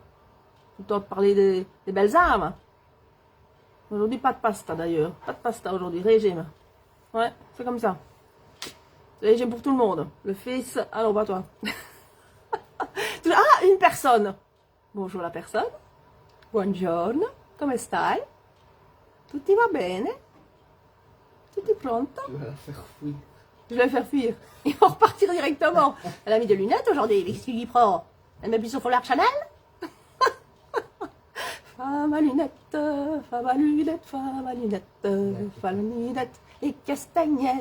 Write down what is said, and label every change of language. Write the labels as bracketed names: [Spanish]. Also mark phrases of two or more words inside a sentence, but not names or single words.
[French] Le temps de parler des belles âmes. Aujourd'hui, pas de pasta d'ailleurs. Pas de pasta aujourd'hui, régime. Ouais, c'est comme ça. C'est régime pour tout le monde. Le fils, alors pas toi. Ah, une personne. Bonjour la personne. [Italian] Buongiorno. Come stai? Tutti va bene? Tutti pronto? [French] Tu vas la faire fuir. Je vais la faire fuir. Ils vont repartir directement. Elle a mis des lunettes aujourd'hui. Qu'est-ce qu'il y prend? Elle met plus sur foulard Chanel? Femme à lunettes, femme à lunettes, femme à lunettes, femme à lunettes et castagnettes.